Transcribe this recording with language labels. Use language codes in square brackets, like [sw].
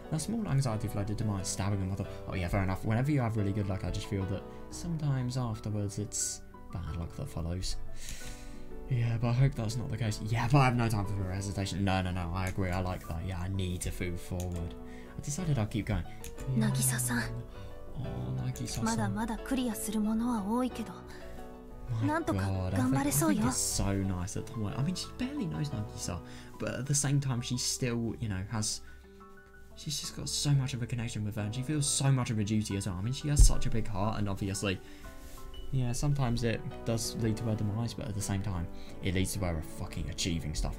[en] Now, small anxiety floated to mind, stabbing and oh yeah, fair enough. Whenever you have really good luck, I just feel that sometimes afterwards it's bad luck that follows. Yeah, but I hope that's not the case. Yeah, but I have no time for hesitation. No, I agree, I like that. Yeah, I need to move forward. I decided I'll keep going. Yeah. Nagisa-san. Oh, Nagisa-san. [ja] まだまだクリアするものは多いけど、 [en] My [ja] なんとか [en] God, [ja] 頑張れそうよ。 [en] I think it's so nice that Tomoya, I mean, she barely knows Nagisa, but at the same time, she still, you know, she's just got so much of a connection with her, and she feels so much of a duty as well. I mean, she has such a big heart, and obviously, yeah, sometimes it does lead to her demise, but at the same time, it leads to her fucking achieving stuff.